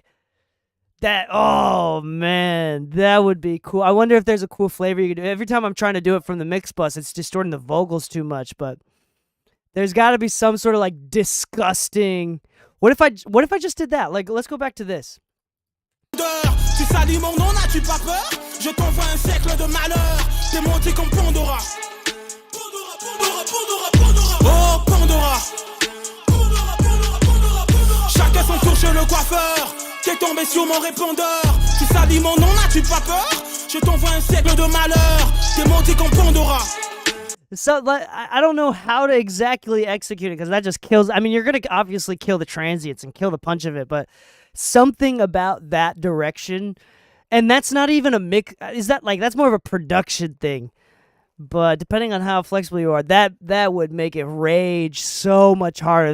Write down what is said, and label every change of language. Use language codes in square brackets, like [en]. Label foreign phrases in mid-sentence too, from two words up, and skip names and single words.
[en] That, oh man, that would be cool. I wonder if there's a cool flavor you could do. Every time I'm trying to do it from the mix bus, it's distorting the vocals too much, but there's got to be some sort of like disgusting. What if I just did that? Like, let's go back to this. [fr] Tu salis mon nom, n'as-tu pas peur? Je t'envoie un siècle de malheur. T'es monté comme Pandora. Pandora, Pandora, Pandora, Pandora. Oh Pandora. Pandora, Pandora, Pandora, Pandora. Chacun son tour chez le coiffeur. T'es tombé sur mon répondeur. Tu salis mon nom, n'as-tu pas peur? Je t'envoie un siècle de malheur. T'es monté comme Pandora. [en] So I don't know how to exactly execute it because that just kills. I mean, you're gonna obviously kill the transients and kill the punch of it, but something about that direction, and that's not even a mix. Is that like that's more of a production thing? But depending on how flexible you are, that would make it rage so much harder.